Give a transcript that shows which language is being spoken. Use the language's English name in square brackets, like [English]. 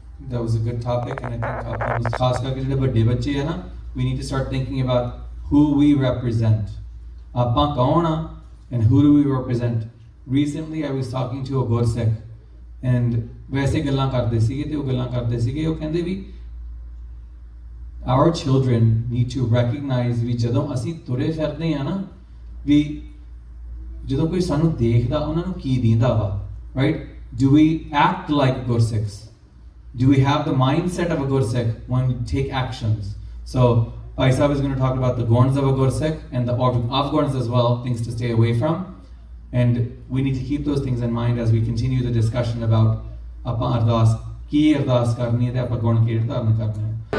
[English] That was a good topic, and I think [Punjabi] ਆਪਾਂ ਖਾਸ ਕਰਕੇ ਜਿਹੜੇ ਵੱਡੇ ਬੱਚੇ ਆ ਨਾ, [English] we need to start thinking about who we represent. [Punjabi] ਆਪਾਂ ਕੌਣ ਆ [English] and who do we represent? Recently I was talking to a Gursikh, and [Punjabi] ਵੈਸੇ ਗੱਲਾਂ ਕਰਦੇ ਸੀਗੇ ਤੇ ਉਹ ਗੱਲਾਂ ਕਰਦੇ ਸੀਗੇ, ਉਹ ਕਹਿੰਦੇ ਵੀ [English] our children need to recognize [Punjabi] ਵੀ ਜਦੋਂ ਅਸੀਂ ਤੁਰੇ ਫਿਰਦੇ ਆ ਨਾ, ਵੀ ਜਦੋਂ ਕੋਈ ਸਾਨੂੰ ਦੇਖਦਾ ਉਹਨਾਂ ਨੂੰ ਕੀ ਦਿੰਦਾ ਵਾ, right? [English] Do we act like Gursikhs? Do we have the mindset of a Gursikh when we take actions? So Bhai Sahib is going to talk about the guns of a Gursikh and the avguns as well, things to stay away from. And we need to keep those things in mind as we continue the discussion about [Punjabi] ਆਪਾਂ ਅਰਦਾਸ ਕੀ ਅਰਦਾਸ ਕਰਨੀ ਹੈ ਤੇ ਆਪਾਂ ਗੁਣ ਕਿਹੜੇ ਧਾਰਨ ਕਰਨੇ ਹੈ।